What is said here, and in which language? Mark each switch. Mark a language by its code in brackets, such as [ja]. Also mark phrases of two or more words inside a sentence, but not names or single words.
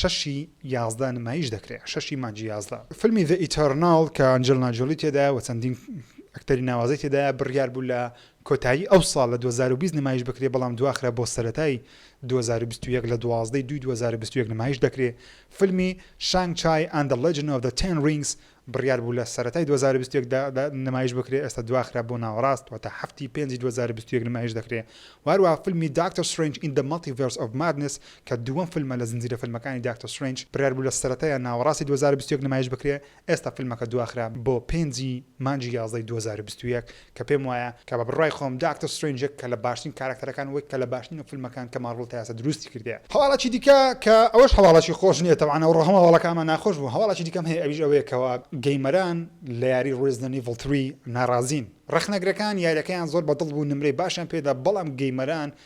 [ckb] 6/11 نمایش دەکرێت 6 مانجی 11 فیلمی The Eternal کە ئەنجلینا جۆلی تێدا و چەندین ئەکتەری ناوازەی تێدا بڕیار بوو لە کۆتایی ئەو ساڵ لە 2020 نمایش بکرێ بەڵام دواخرا بۆ سەرەتای 2021 لە 12/2/2021 نمایش دەکرێت فیلمی شانگ چای and the Legend of the Ten Rings بڕیار بوو لە سەرەتای 2021 نمایش بکرێت ئێستا دواخرا بۆ ناوەڕاست واتە 7/5/2021 نمایش دەکرێت واروها فیلمی Doctor Strange in the Multiverse of Madness کە دووەم فیلمە لە زنجیرە فیلمەکانی Doctor Strange بڕیار بوو لە سەرەتای ناوەڕاستی 2021 نمایش بکرێت ئێستا فیلمەکە دواخرا بۆ 5 مانجی 11 2021 کە پێم وایە کە بە بڕای خۆم Doctor Strange کە لە باشترین کاراکتەرەکان وەک کە لە باشترین فیلمەکان کە مارڤڵ تا ئێستا دروستی کردیە هەواڵەکی دیکە کە ئەوەش هەواڵەکی خۆش نییە تەوانە و ڕەهەم هەواڵەکەمان ناخۆش بوو هەواڵەکی دیکەم هەیە ئەویش ئەوەیە کەەوە گەیمەران لە یاری Resident Evil 3 ناڕازین ڕخنەگرەکان یاریەکەیان زۆر بەدڵ بوو نمرەی باشیان پێدا بەڵام گەیمەران